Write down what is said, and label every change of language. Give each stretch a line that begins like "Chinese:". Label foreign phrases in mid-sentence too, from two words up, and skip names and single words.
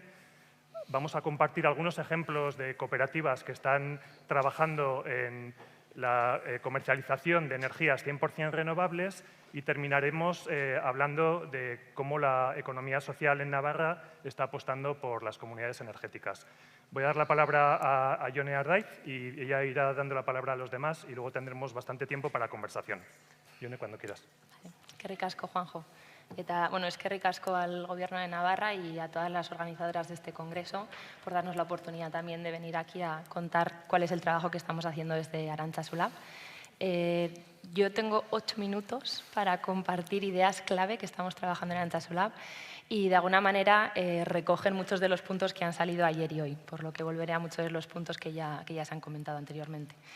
Spanish: Vamos a compartir algunos ejemplos de cooperativas que están trabajando en la comercialización de energías 100% renovables y terminaremos hablando de cómo la economía social en Navarra está apostando por las comunidades energéticas. Voy a dar la palabra a Ione Ardaiz y ella irá dando la palabra a los demás y luego tendremos bastante tiempo para conversación. Ione, cuando quieras.
Basque: Eskerrik asko, Juanjo. Eta, eskerrik asko
Spanish: al Gobierno de Navarra y a todas las organizadoras de este congreso por darnos la oportunidad también de venir aquí a contar cuál es el trabajo que estamos haciendo desde Arantzazu-Lab. Yo tengo 8 minutos para compartir ideas clave que estamos trabajando en Arantzazu-Lab y de alguna manera recogen muchos de los puntos que han salido ayer y hoy, por lo que volveré a muchos de los puntos que ya se han comentado anteriormente.